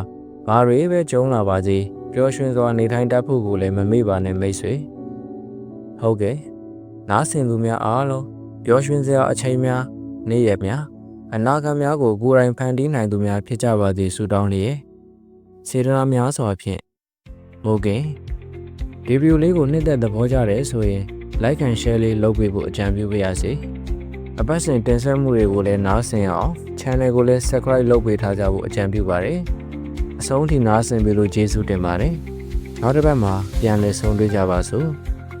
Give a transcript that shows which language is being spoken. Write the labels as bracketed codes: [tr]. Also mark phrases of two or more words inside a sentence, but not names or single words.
[my] ဘာတွေပဲကြုံလာပါစေပျော်ရွှင်စွာနေထိုင်တတ်ဖို့ကိုလည်းမမေ့ပါနဲ့မိတ်ဆွေ။ဟုတ်ကဲ့။နားဆင်သူ များအားလုံးပျော်ရွှင်စရာအချိန်များနေ့ရက်များအနာဂတ်များကိုကိုယ်တိုင်ဖန်တီးနိုင်သူများဖြစ်ကြပါစေဆုတောင်းလျက်စေတနာများစွာဖြင့်ဟုတ်ကဲ့ဒီဗီဒီယိုလေးကိုနှစ်သက်သဘောကျတယ်ဆိုရင် [en] like and share [my] လေးလုပ်ပေးဖို့အကြံပြုပါရစေအပတ်စဉ်တင်ဆက်မှုတွေကိုလည်းနားဆင်အောင် channel ကိုလည်း subscribe လုပ်ပေးထားကြဖို့အကြံပြုပါတယ်အဆုံးထိနားဆင်ပေးလို့ကျေးဇူးတင်ပါတယ်နောက်တစ်ပတ်မှာပြန်လည်ဆုံတွေ့ကြပါစို့